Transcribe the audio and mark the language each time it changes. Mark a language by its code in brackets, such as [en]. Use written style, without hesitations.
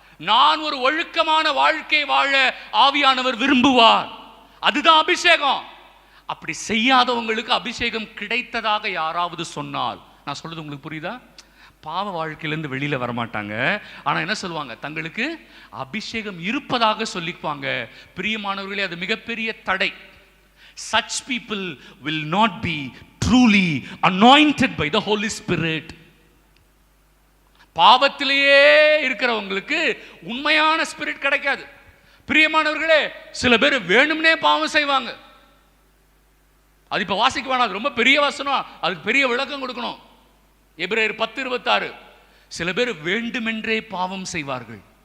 [ta] நான் ஒரு ஒழுக்கமான வாழ்க்கை வாழ ஆவியானவர் விரும்புவார். அதுதான் அபிஷேகம். அப்படி செய்யாதவங்களுக்கு அபிஷேகம் கிடைத்ததாக யாராவது சொன்னால், நான் சொல்றது உங்களுக்கு புரியுதா? பாவ வாழ்க்கையிலிருந்து வெளியில வரமாட்டாங்க. ஆனா என்ன சொல்லுவாங்க? தங்களுக்கு அபிஷேகம் இருப்பதாக சொல்லிக்குவாங்க. பிரியமானவர்களே, அது மிகப்பெரிய தடை. [en] Such people will not be truly anointed by the Holy Spirit. [ta] பாவத்திலேயே இருக்கிறவங்களுக்கு உண்மையான ஸ்பிரிட் கிடைக்காது. பிரியமானவர்களே, சில பேர் வேணும்னே பாவம் செய்வாங்க. அது இப்ப வாசிக்க வேணாம், அது ரொம்ப பெரிய வசனம், அதுக்கு பெரிய விளக்கம் கொடுக்கணும். எபிரேயர் 10:26. சில பேர் வேண்டுமென்றே பாவம் செய்வார்கள்.